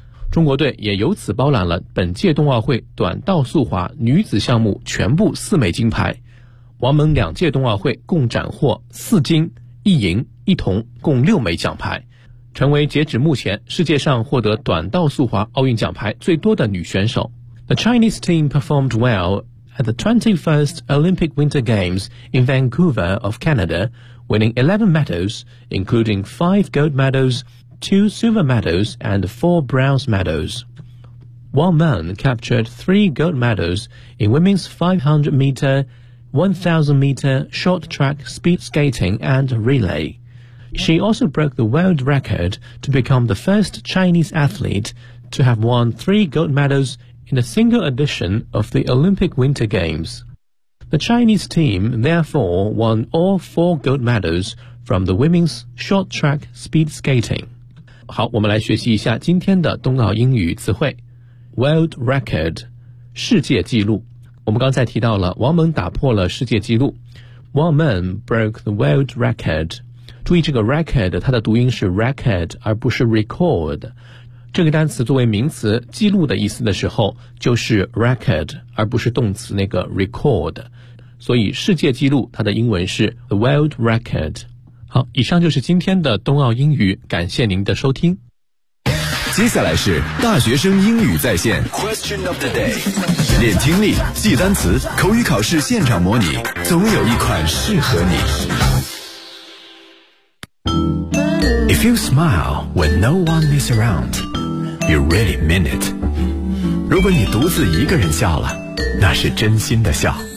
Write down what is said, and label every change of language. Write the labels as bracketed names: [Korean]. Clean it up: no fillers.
[Chinese] 中国队也由此包揽了本届冬奥会短道速滑女子项目全部4枚金牌。王蒙2届冬奥会共斩获4金1银1铜，共6枚奖牌，成为截止目前世界上获得短道速滑奥运奖牌最多的女选手。 [English] The Chinese team performed well at the 21st Olympic Winter Games in Vancouver of Canada, winning 11 medals, including 5 gold medals,2 silver medals and 4 bronze medals. Wang Meng captured 3 gold medals in women's 500m, 1000m short track speed skating and relay. She also broke the world record to become the first Chinese athlete to have won 3 gold medals in a single edition of the Olympic Winter Games. The Chinese team therefore won all 4 gold medals from the women's short track speed skating. [Chinese] 好，我们来学习一下今天的冬奥英语词汇。 [English] World record, 世界纪录。 [Chinese] 我们刚才提到了王蒙打破了世界纪录。 [English] Wang Meng broke the world record. [Chinese] 注意这个 [English] record, [Chinese] 它的读音是 [English] record, [Chinese] 而不是 [English] record。 [Chinese] 这个单词作为名词记录的意思的时候就是 record, 而不是动词那个 record。所以世界纪录它的英文是 the world record。好，以上就是今天的冬奥英语，感谢您的收听。接下来是大学生英语在线 [English] Question of the day, [Chinese] 练听力，记单词，口语考试现场模拟，总有一款适合你。 [English] If you smile when no one is around, you really mean it. [Chinese] 如果你独自一个人笑了，那是真心的笑。